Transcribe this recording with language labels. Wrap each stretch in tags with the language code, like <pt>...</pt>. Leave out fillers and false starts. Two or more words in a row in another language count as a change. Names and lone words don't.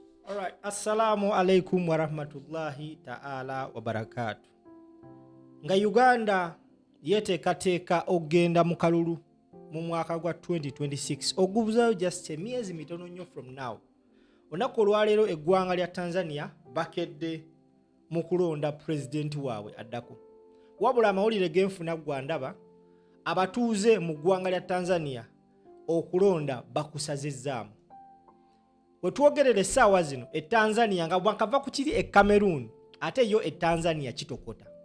<ar>Alright, السلام عليكم ورحمة الله تعالى وبركاته.</ar> <lg>Nga Uganda yeteekateeka ogenda mu kalulu mu mwaka gwa 2026 ogubuzayo just emyezi mitono nnyo</lg> <en>from now.</en> <lg>Olunaku olwaleero eggwanga lya Tanzania bakedde mu kulonda pulezidenti waabwe addako. Wabula amawulire genfuna gwandaba abatuuze mu ggwanga lya Tanzania okulonda bakusazizzaamu. Wetwogerera essaawa zino Tanzania nga bwakava ku kiri e Cameroon ate yo Tanzania kitokota.</lg>